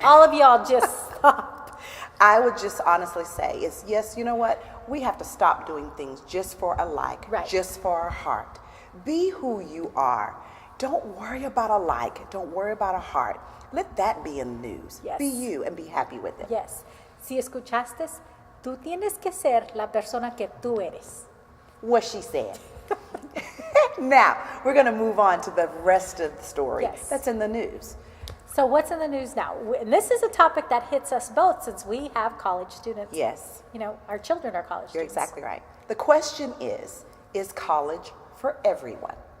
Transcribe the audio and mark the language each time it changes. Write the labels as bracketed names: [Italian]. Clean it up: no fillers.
[English] All of y'all just stop. I would just honestly say is, yes, you know what? We have to stop doing things just for a like, Right. just for our heart. Be who you are. Don't worry about a like. Don't worry about a heart. Let that be in the news. Yes. Be you and be happy with it. Yes. [Spanish] Si escuchaste, tú tienes que ser la persona que tú eres. [English] What she said. Now, we're going to move on to the rest of the story Yes. that's in the news. So what's in the news now? And this is a topic that hits us both since we have college students. Yes, You know, our children are college you're students. exactly right. The question is college for everyone?